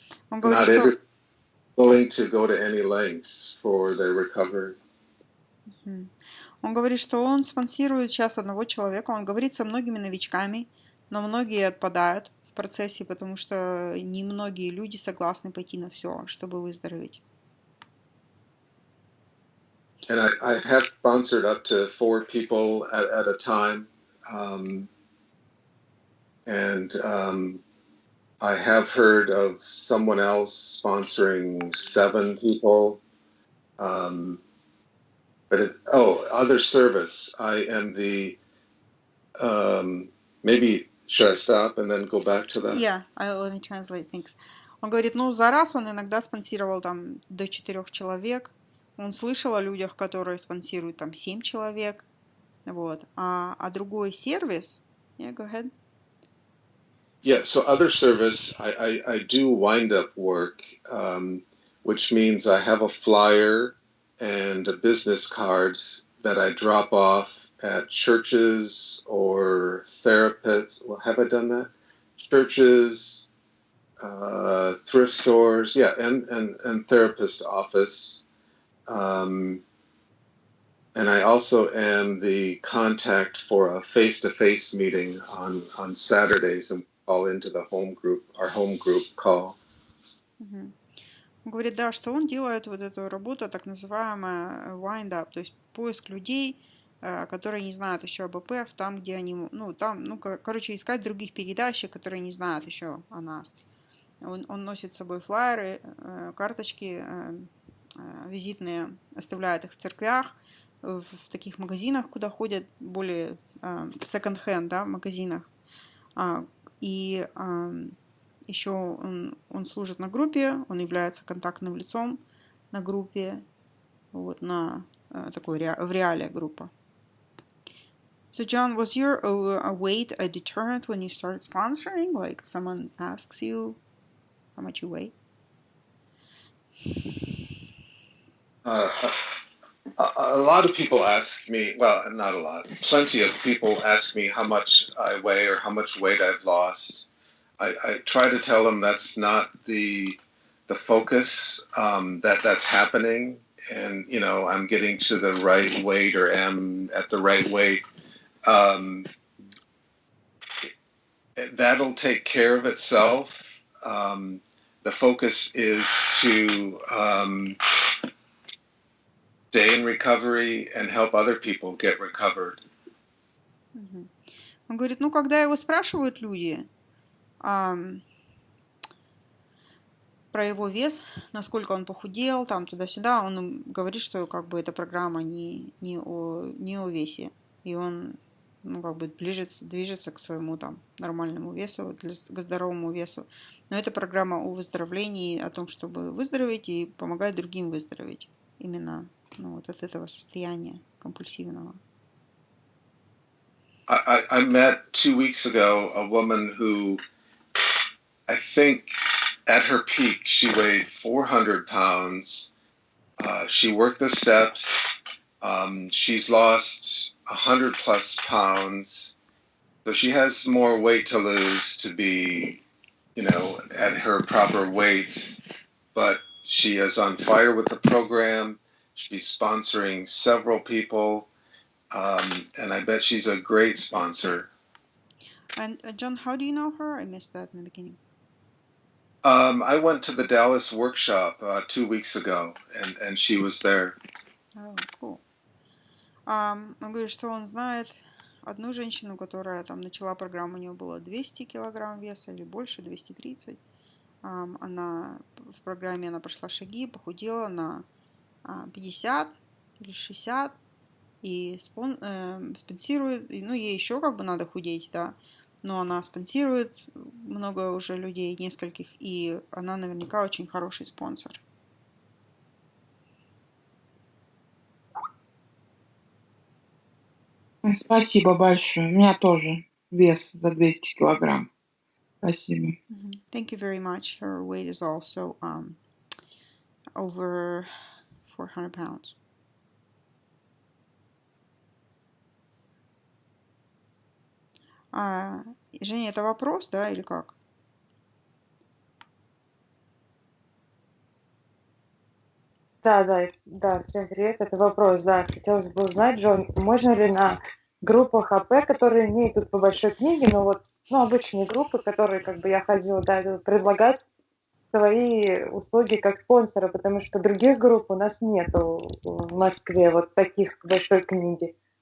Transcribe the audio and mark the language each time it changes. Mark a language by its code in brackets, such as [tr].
[en] Not everyone willing to go to any lengths for their recovery. [ru] Он говорит, что он спонсирует сейчас одного человека. Он говорит со многими новичками, но многие отпадают в процессе, потому что немногие люди согласны пойти на все, чтобы выздороветь. [en] And I have sponsored up to 4 people at a time. I have heard of someone else sponsoring 7 people. Other service. I am the, maybe, should I stop and then go back to that? Yeah, let me translate things. [ru] Он говорит, за раз он иногда спонсировал там до 4 человек. Он слышал о людях, которые спонсируют там 7 человек. Вот. А другой сервис... [en] Yeah, go ahead. Yeah, so other service, I do wind-up work, which means I have a flyer and a business cards that I drop off at churches or therapists. Well, have I done that? Churches, thrift stores, and therapist office. And I also am the contact for a face-to-face meeting on Saturdays and call into the our home group call. [ru] Он говорит, да, что он делает вот эту работу, так называемая wind-up, то есть поиск людей, которые не знают еще об ИП, там, где они, искать других передачек, которые не знают еще о нас. Он носит с собой флаеры, карточки визитные, оставляет их в церквях, в таких магазинах, куда ходят более second-hand, да, магазинах. И еще он служит на группе, он является контактным лицом на группе, вот, на такой в реале группа. [en] So John, was your weight a deterrent when you started sponsoring? Like if someone asks you how much you weigh? A lot of people ask me, well, not a lot, plenty of people ask me how much I weigh or how much weight I've lost. I try to tell them that's not the focus, that's happening, and I'm getting to the right weight or am at the right weight. That'll take care of itself. The focus is to stay in recovery and help other people get recovered. [ru] Он говорит, когда его спрашивают люди про его вес, насколько он похудел, там туда-сюда, он им говорит, что эта программа не о весе, и он движется к своему нормальному весу, к здоровому весу. Но это программа о выздоровлении, о том, чтобы выздороветь и помогать другим выздороветь. Именно от этого состояния компульсивного. [en] I met 2 weeks ago a woman who, I think at her peak, she weighed 400 pounds. She worked the steps. She's lost 100 plus pounds. So she has more weight to lose to be, at her proper weight. But she is on fire with the program. She's sponsoring several people. And I bet she's a great sponsor. And John, how do you know her? I missed that in the beginning. I went to the Dallas workshop 2 weeks ago, and she was there. Oh, cool. [ru] Он говорит, что он знает одну женщину, которая начала программу, у нее было 200 килограмм веса или больше, 230. Она в программе прошла шаги, похудела на 50 или 60. И спонсирует, ей еще надо худеть, да, но она спонсирует много уже людей, нескольких, и она наверняка очень хороший спонсор. Спасибо большое. У меня тоже вес за 200 килограмм. Спасибо. [en] Thank you very much. Her weight is also over 400 pounds. [ru] Женя, это вопрос, да, или как? Да, всем привет, это вопрос, да. Хотелось бы узнать, Джон, можно ли на группах АП, которые не идут по большой книге, но обычные группы, которые я ходила, предлагать свои услуги как спонсора, потому что других групп у нас нету в Москве, таких большой книги.